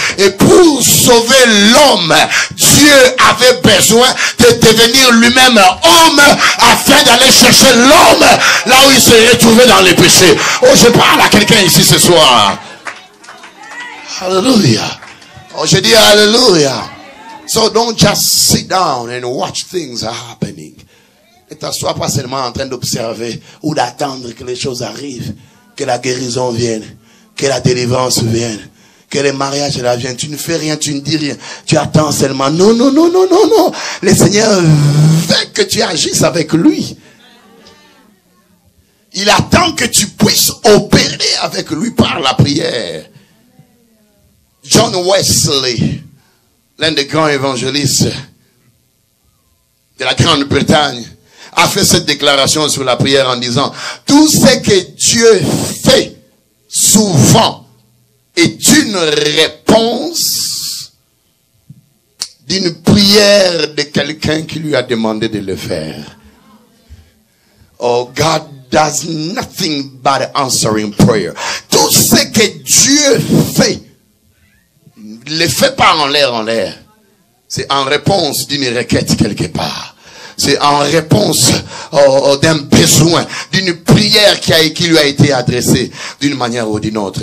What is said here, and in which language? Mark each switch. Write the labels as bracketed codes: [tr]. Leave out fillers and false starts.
[fr] Et pour sauver l'homme, Dieu avait besoin de devenir lui-même homme afin d'aller chercher l'homme là où il se retrouvait dans les péchés. Oh, je parle à quelqu'un ici ce soir. Hallelujah. Oh, je dis hallelujah. [en] So don't just sit down and watch things happening. [fr] Ne t'assois pas seulement en train d'observer ou d'attendre que les choses arrivent, que la guérison vienne, que la délivrance vienne, que le mariage vienne. Tu ne fais rien, tu ne dis rien. Tu attends seulement. Non, non, non, non, non, non. Le Seigneur veut que tu agisses avec lui. Il attend que tu puisses opérer avec lui par la prière. John Wesley, l'un des grands évangélistes de la Grande-Bretagne, a fait cette déclaration sur la prière en disant: tout ce que Dieu fait souvent est une réponse d'une prière de quelqu'un qui lui a demandé de le faire. [en] Oh, God does nothing but answering prayer. [fr] Tout ce que Dieu fait, il ne le fait pas en l'air. C'est en réponse d'une requête quelque part. C'est en réponse d'un besoin, d'une prière qui lui a été adressée d'une manière ou d'une autre.